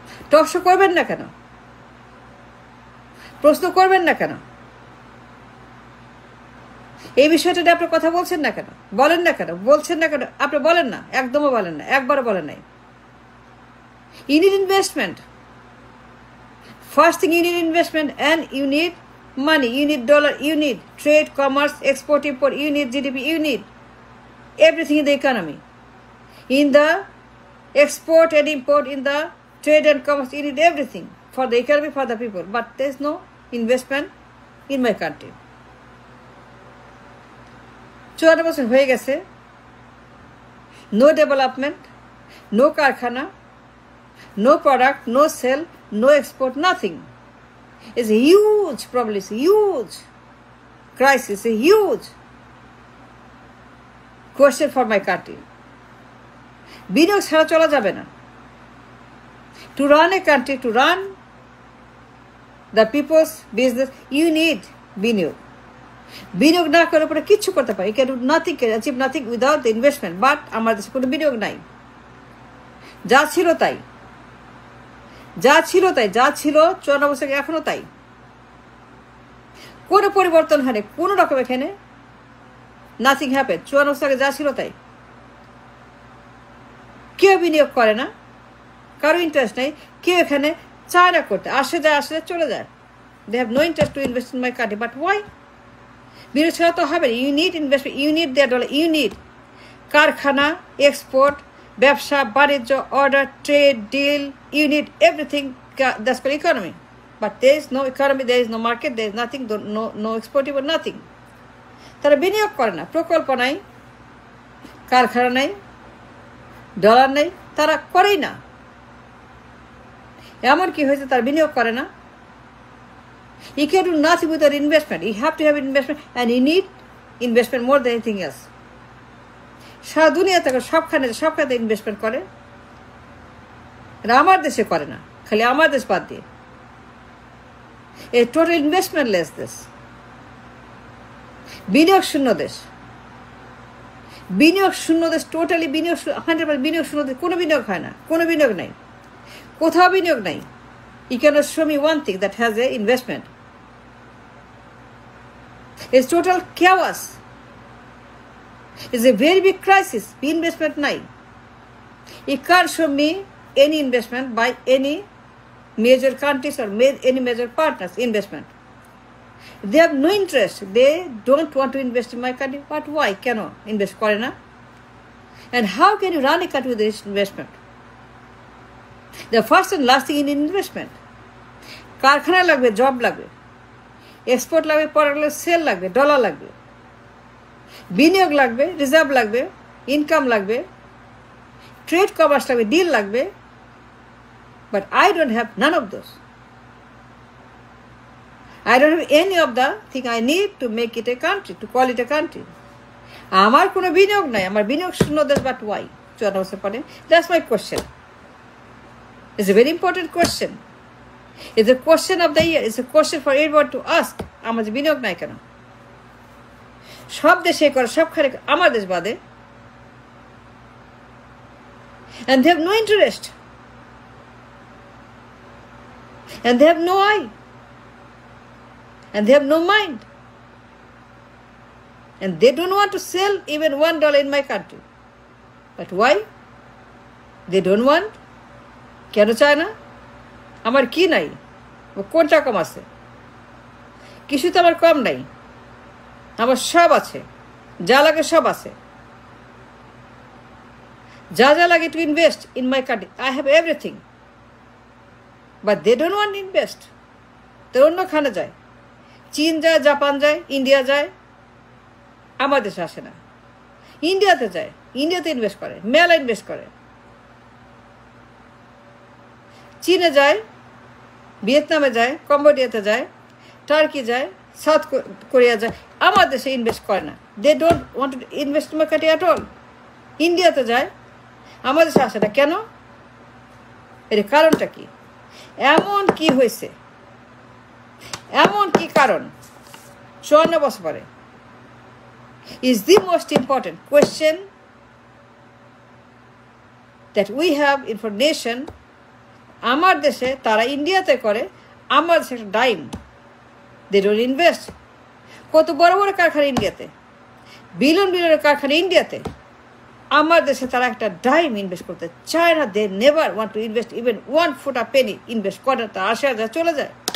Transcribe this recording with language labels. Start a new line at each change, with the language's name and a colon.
Bangla: Talk show করবেন না কেন? প্রশ্ন করবেন না কেন? এই বিষয়টা নিয়ে আপনি কথা বলছেন না কেন, বলেন না কেন, বলছেন না কেন? আপনি বলেন না, একদমও বলেন না, একবারও বলেন নাই।
English: You need investment. First thing, you need investment, and you need money, you need dollar, you need trade, commerce, export, import, you need GDP, you need everything in the economy. In the export and import, in the trade and commerce, you need everything for the economy, for the people. But there's no investment in my country. 54
Bangla: বছর হয়ে গেছে,
English: no development, no কারখানা, no product, no sell, no export, nothing. It's a huge problem, it's a huge crisis, a huge question for my country.
Bangla: বিনিয়োগ ছাড়া চলা যাবে না।
English: To run a country, to run the people's business, you need বিনিয়োগ।
Bangla: বিনিয়োগ না করে পরে কিচ্ছু করতে পারে,
English: you can do nothing, can achieve nothing without the investment. But
Bangla: আমার দেশে কোনো বিনিয়োগ নাই। যা ছিল তাই, যা ছিল তাই, যা ছিল 54 বছর এখনো তাই, কোনো পরিবর্তন হয়নি কোনো রকম। এখানে
English: Nothing happen.
Bangla: 54 বছর আগে যা ছিল তাই। কেউ বিনিয়োগ করে না, কারো ইন্টারেস্ট নেই, কেউ এখানে চায় না করতে, আসে যায় আসে যায় চলে যায়।
English: They have no interest to invest in my country. But why?
Bangla: বিনিয়োগ ছাড়া তো হবে না।
English: you need investment, you need their dollar, you need কারখানা, export,
Bangla: ব্যবসা বাণিজ্য,
English: Order, trade, deal, you need everything. That's called economy. But there is no economy, there is no market, there is nothing, no exporting, nothing.
Bangla: তারা বিনিয়োগ করে না, প্রকল্প নাই, কারখানা নাই, ডলার নেই, তারা করেই না। এমন কি হয়েছে তারা বিনিয়োগ করে না?
English: You can do nothing without investment. You have to have investment, and you need investment more than anything else.
Bangla: সারা দুনিয়া থেকে সবখানে ইনভেস্টমেন্ট করে, আমার দেশে করে না, খালি আমার দেশ বাদ দিয়ে।
English: a total investment less
Bangla: দেশ, বিনিয়োগ শূন্য দেশ, বিনিয়োগ শূন্য দেশ, টোটালি বিনিয়োগ 100% বিনিয়োগ শূন্য দেশ। কোনো বিনিয়োগ হয় না, কোনো বিনিয়োগ নাই, কোথাও বিনিয়োগ নাই।
English: You cannot show me one thing that has a investment. It's total chaos. It's a very big crisis.
Bangla: Investment নাই।
English: You can't show me any investment by any major countries or any major partners investment. They have no interest. They don't want to invest in my country. But why? Can invest
Bangla: করে না?
English: And how can you run a country with this investment? The first and last thing in investment.
Bangla: কারখানা লাগবে, job লাগবে, export লাগবে, product লাগবে, sell লাগবে, dollar লাগবে, বিনিয়োগ লাগবে, রিজার্ভ লাগবে, ইনকাম লাগবে, ট্রেড কমার্স লাগবে, ডিল লাগবে।
English: But I don't have none of those. I don't have any of the thing I need to make it a country, to call it a country.
Bangla: আমার কোনো বিনিয়োগ নাই, আমার বিনিয়োগ শূন্য দেশ।
English: But why?
Bangla: 54 বছর পরে।
English: That's my question. It's a very important question. It's a question of the year. It's a question for everyone to ask.
Bangla: আমার বিনিয়োগ নাই কেন? সব দেশে করে, সবখানে, আমার দেশ বাদে।
English: And they have no interest. And they have no eye. And they have no mind. And they don't want to sell even $1 in my country. But why? They don't want.
Bangla: কেন চায় না? আমার কি নাই? কোনটা কম আছে? কিছু তো আমার কম নাই, আমার সব আছে, যা লাগে সব আছে। যা যা লাগে
English: to invest in my country, I have everything. But they don't want to invest.
Bangla: তো অন্যখানে যায়, চীন যায়, জাপান যায়, ইন্ডিয়া যায়, আমার দেশে আসে না। ইন্ডিয়াতে যায়, ইন্ডিয়াতে ইনভেস্ট করে, মেলা ইনভেস্ট করে। চীনে যায়, ভিয়েতনামে যায়, কম্বোডিয়াতে যায়, টার্কি যায়, সাউথ কোরিয়া যায়, আমার দেশে ইনভেস্ট করে না।
English: They don't want to invest in my country at all.
Bangla: ইন্ডিয়াতে যায়, আমার দেশে আসে না কেন? এর কারণটা কি? এমন কি হয়েছে, এমন কি কারণ? 54 বছর পরে
English: is the most important question that we have information.
Bangla: আমার দেশে তারা ইন্ডিয়াতে করে, আমার দেশে একটা ডাইম,
English: They don't invest.
Bangla: কত বড় বড় কারখানা ইন্ডিয়াতে, বিলিয়নের কারখানা ইন্ডিয়াতে, আমার দেশে তারা একটা ডাইম ইনভেস্ট করতে চায় না।
English: they never want to invest even 1 foot a penny
Bangla: invest করে, তা 80,000 চলে যায়।